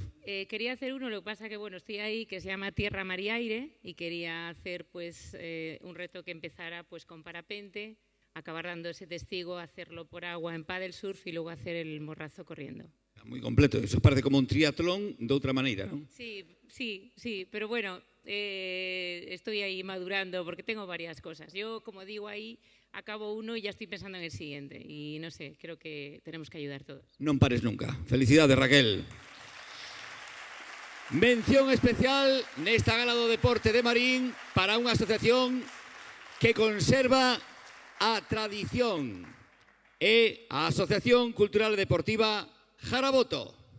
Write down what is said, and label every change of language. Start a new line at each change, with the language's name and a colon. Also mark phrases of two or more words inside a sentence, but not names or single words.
Spanish: Quería hacer uno, lo que pasa que bueno, estoy ahí, que se llama Tierra, Mar y Aire, y quería hacer pues un reto que empezara pues con parapente, acabar dando ese testigo, hacerlo por agua en paddle surf y luego hacer el morrazo corriendo. Muy completo, eso parece como un triatlón de otra manera, ¿no? Sí, pero bueno, estoy ahí madurando porque tengo varias cosas. Yo, como digo ahí, acabo uno y ya estoy pensando en el siguiente. Y no sé, creo que tenemos que ayudar todos.
Galician: Non pares nunca. Felicidades, Raquel. Mención especial nesta gala do deporte de Marín para unha asociación que conserva a tradición. É a Asociación Cultural e Deportiva Jaraboto.